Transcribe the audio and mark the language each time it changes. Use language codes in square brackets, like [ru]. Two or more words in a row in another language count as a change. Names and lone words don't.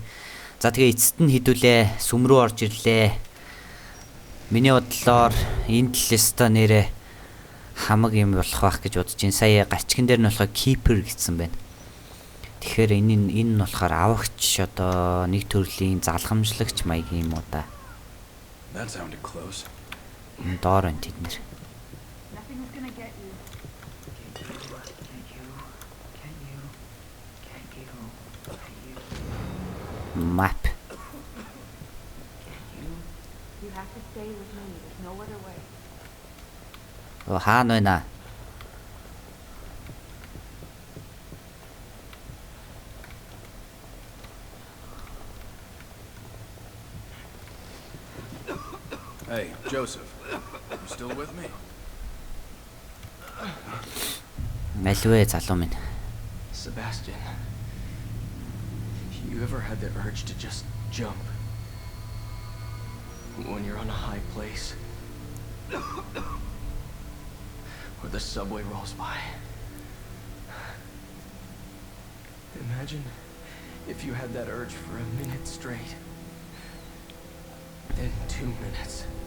[mn] За тэгээд эцэст нь хэдүүлээ сүм рүү орж ирлээ. Миний бодлоор энэ талаас та нэрээ хамаг юм болох байх гэж бодож байна. Сая гарчган дээр нь болохоо keeper гэсэн байна. Тэгэхээр энэ нь болохоор авагч одоо нэг төрлийн залхамжлагч маягийн юм уу да. [en] That sounded close. [mn] Доор энэ тэд нэр. [en] Map. You have to stay with me. There's no other way. [mn] Хаана байна? [en] Hey, Joseph. You still with me? [mn] Мэлвэ залуу минь. [en] Sebastian, you ever had the urge to just jump when you're on a high place or the subway rolls by? Imagine if you had that urge for a minute straight, then 2 minutes.